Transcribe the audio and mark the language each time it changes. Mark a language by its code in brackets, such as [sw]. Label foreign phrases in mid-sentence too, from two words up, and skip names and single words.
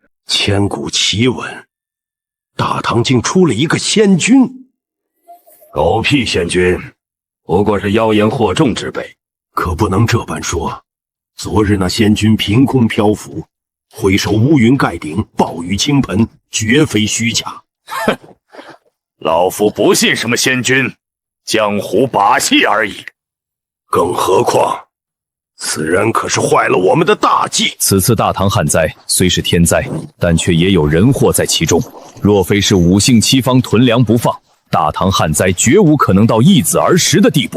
[zh] 千古奇聞，大唐竟出了一個仙君。狗屁仙君，不過是妖言惑眾之輩，可不能這般說。昨日那仙君憑空漂浮，揮手烏雲蓋頂，暴雨傾盆，絕非虛假。哼，老夫不信什麼仙君，江湖把戏而已。更何况，此人可是坏了我们的大计。此次大唐旱灾虽是天灾，但却也有人祸在其中。若非是五姓七方屯粮不放，大唐旱灾绝无可能到易子而食的地步。